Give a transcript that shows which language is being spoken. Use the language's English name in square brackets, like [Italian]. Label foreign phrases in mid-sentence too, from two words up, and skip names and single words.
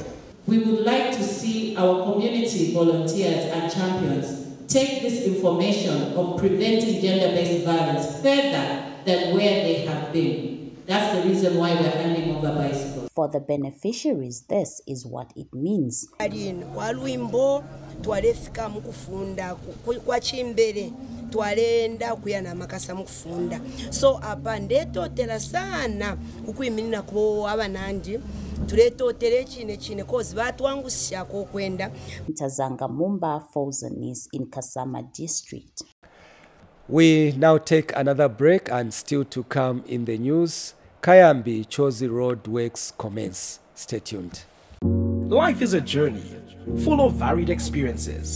[English] We would like to see our community volunteers and champions take this information of preventing gender-based violence further than where they have been. That's the reason why we're handing over bicycles. For the beneficiaries, this is what it means. [Bemba] twalenda kuyana makasa mukufunda so apa ndetotera sana kukuyimirira ko abanandi tuletotera chine kozi batwangushyako kwenda. [English] Mtazanga Mumba for Zanis in Kasama district. We now take another break, and still to come in the news, Kayambi Chozi Road works commence. Stay tuned. Life is a journey full of varied experiences.